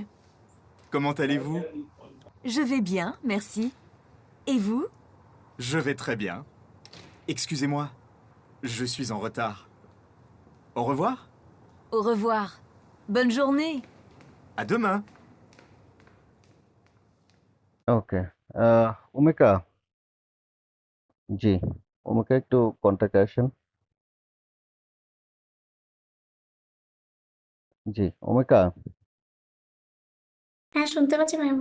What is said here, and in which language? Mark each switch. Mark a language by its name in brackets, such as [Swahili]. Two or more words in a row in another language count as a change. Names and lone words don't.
[French] Comment allez-vous? Je vais bien, merci. Et vous? Je vais très bien. Excusez-moi, je suis en retard. Au revoir. Au revoir. Bonne journée. À demain. [Bangla] ওকে। ওমিকা, জি। ওমিকা একটু কন্টাক্টে আসেন। জি, ওমিকা। হ্যাঁ, শুনতে পাচ্ছি ম্যাম।